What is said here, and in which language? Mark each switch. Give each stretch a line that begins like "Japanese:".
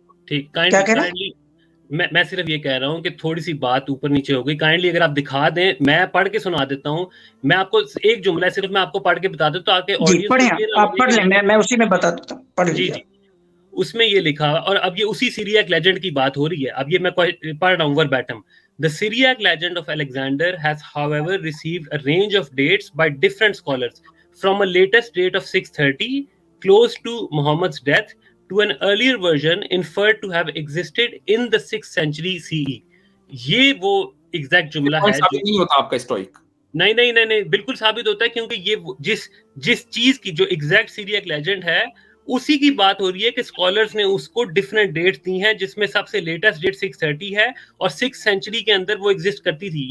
Urdu: ٹھیک, میں صرف یہ کہہ رہا ہوں کہ تھوڑی سی بات اوپر نیچے ہو گئی. کائنڈلی اگر آپ دکھا دیں, میں پڑھ کے سنا دیتا ہوں. میں آپ کو ایک جملہ ہے صرف, میں آپ کو پڑھ کے بتا دیتا ہوں تاکہ آپ پڑھ لیں, میں اسی میں بتا دیتا ہوں, پڑھ لیجیے. جی اس میں یہ لکھا, اور اب یہ اسی سیریاک لیجنڈ کی بات ہو رہی ہے. اب یہ میں پڑھ رہا ہوں verbatim.
English: The Syriac legend of Alexander has however received a range of dates by different scholars, from a latest date of 630 close to Muhammad's death to an earlier version inferred to have existed in the 6th century CE.
Urdu: یہ وہ exact جملہ ہے. نہیں ہوتا آپ کا stoic. نہیں بالکل ثابت ہوتا ہے, کیونکہ یہ جس چیز کی جو ایگزیکٹ سیریاک لیجنڈ ہے اسی کی بات ہو رہی ہے کہ اسکالرز نے اس کو ڈفرینٹ ڈیٹس دی ہیں, جس میں سب سے لیٹسٹ ڈیٹ 630 ہے اور 6th سینچری کے اندر وہ ایگزسٹ کرتی تھی.